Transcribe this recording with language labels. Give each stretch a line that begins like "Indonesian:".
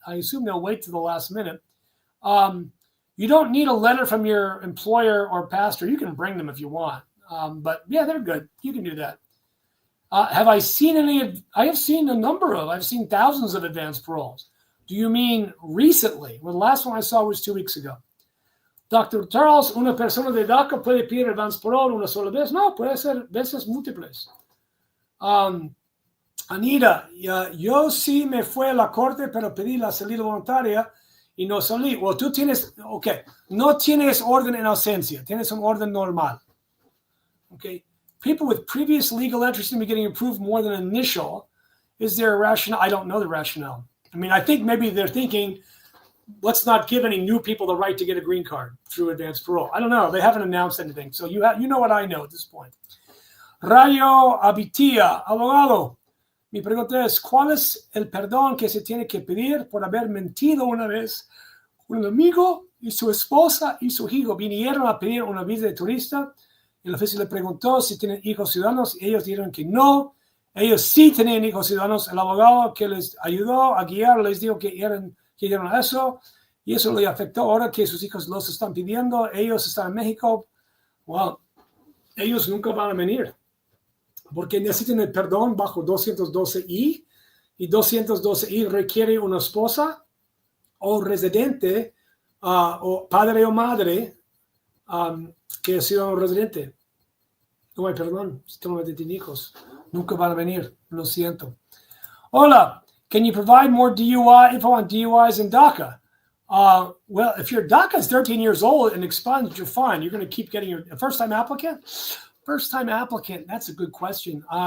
English: I assume they'll wait to the last minute. You don't need a letter from your employer or pastor. You can bring them if you want. But yeah, they're good. You can do that. Have I seen any? I have seen a number of. I've seen thousands of advanced paroles. Do you mean recently? Well, the last one I saw was 2 weeks ago.
Spanish: Dr. Charles, una persona de DACA puede pedir advance parole una sola vez? No, puede ser veces múltiples. Anita, yo sí me fui a la corte, pero pedí la salida voluntaria y no salí. Well, tú tienes, no tienes orden en ausencia, tienes un orden normal.
English: Okay. People with previous legal interest in getting approved more than initial, is there a rationale? I don't know the rationale. I mean, I think maybe they're thinking, let's not give any new people the right to get a green card through advanced parole. I don't know. They haven't announced anything. So you know what I know at this point.
Spanish: Rayo Abitia, abogado. Mi pregunta es, ¿cuál es el perdón que se tiene que pedir por haber mentido una vez? Un amigo y su esposa y su hijo vinieron a pedir una visa de turista. El oficial le preguntó si tienen hijos ciudadanos y ellos dijeron que no. Ellos sí tenían hijos ciudadanos. El abogado que les ayudó a guiar les dijo que dieron eso y eso le afectó. Ahora que sus hijos los están pidiendo, ellos están en México. Well, ellos nunca van a venir porque necesitan el perdón bajo 212I y 212I requiere una esposa o residente o padre o madre que ha sido un residente. No hay perdón, solamente tienen hijos. Nunca van a venir, lo siento.
English: Hola, can you provide more DUI info on DUIs in DACA? Well, if your DACA is 13 years old and expunged, you're fine. You're going to keep getting your first-time applicant? First-time applicant, that's a good question.